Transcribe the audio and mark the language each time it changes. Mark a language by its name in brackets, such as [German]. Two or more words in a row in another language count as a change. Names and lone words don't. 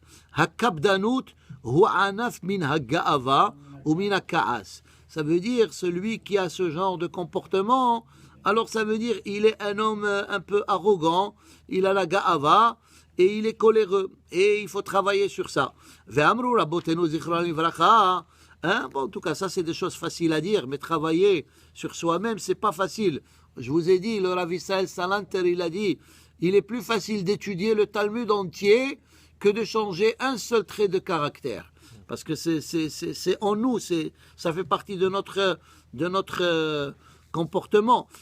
[Hebrew] הקפדנות הוא ענף מן הגאוה או מן הכעס. [French] Ça veut dire celui qui a ce genre de comportement, alors ça veut dire il est un homme un peu arrogant, il a la ga'ava et il est coléreux, et il faut travailler sur ça. [Hebrew] ואמרו רבותינו זכרון לברכה. [French] Bon, en tout cas, ça c'est des choses faciles à dire, mais travailler sur soi-même, c'est pas facile. Je vous ai dit, le Rav Israël Salanter, il a dit, il est plus facile d'étudier le Talmud entier que de changer un seul trait de caractère. Parce que c'est en nous, ça fait partie de notre comportement.